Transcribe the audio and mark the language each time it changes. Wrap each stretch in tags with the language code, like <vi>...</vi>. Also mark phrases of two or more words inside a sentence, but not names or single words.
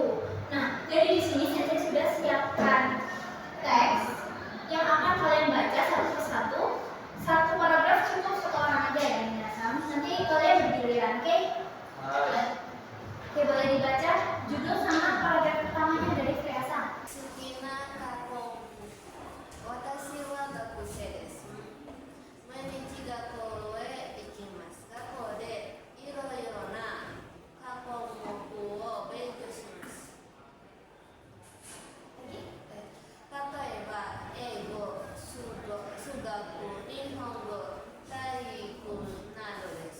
<id>Nah, jadi di sini sensei sudah siapkan teks yang akan kalian baca satu persatu. Satu paragraf cukup satu orang aja ya, Minasang. Nanti kalian bergiliran, oke? Oke, boleh dibaca judul sama paragraf pertamanya dari Freasa.</id> <ja>好きな過去私は学生です毎日学校へ行きます学校でいろいろな科目を勉強します例えば英語、数学、日本語、体育などです</ja>